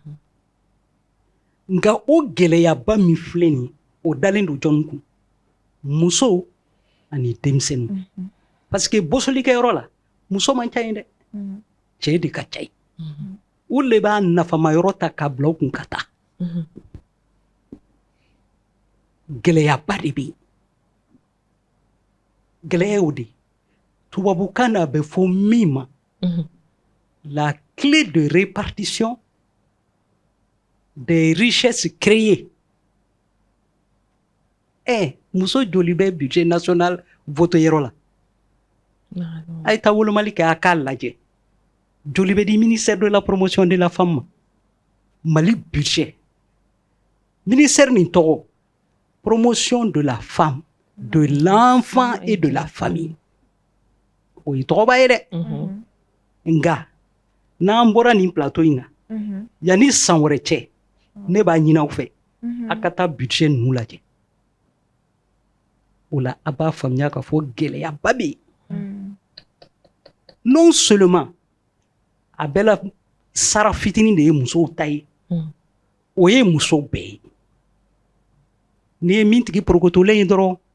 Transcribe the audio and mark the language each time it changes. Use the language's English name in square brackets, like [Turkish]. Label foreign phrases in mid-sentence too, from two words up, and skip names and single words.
[Bambara] nka o gɛlɛyaba min filɛ nin o dalen don jɔn kun muso ani denmisɛnninw [French] parce que [Bambara] bosolikɛyɔrɔ la muso man ca yen dɛ cɛ de ka ca yen olu de b'a nafamayɔrɔ ta k'a bila u kun ka taa gɛlɛyaba de bɛ yen gɛlɛya y'o de tubabukan na a bɛ fɔ min ma [French] la clé de répartition des richesses créées [Bambara] muso joli bɛ [French] budget national [Bambara] vote yɔrɔ la a ye taa wolomali kɛ a k'a lajɛ joli bɛ di [French] ministère de la promotion de la femme [Bambara] ma Mali [French] budget ministère [Bambara] nin tɔgɔ [French] promotion de la femme de l'enfant et de la famille [Bambara] o ye tɔgɔba ye dɛ nka n'an bɔra nin plateau in kan yanni san wɛrɛ cɛ ne b'a ɲini aw fɛ a ka taa budget ninnu lajɛ o la a b'a faamuya k'a fɔ gɛlɛyaba bɛ yen [French] non seulement [Bambara] a bɛɛ la sara fitinin de ye musow ta ye o ye musow bɛɛ ye n'i ye min tigi porokotolen ye dɔrɔn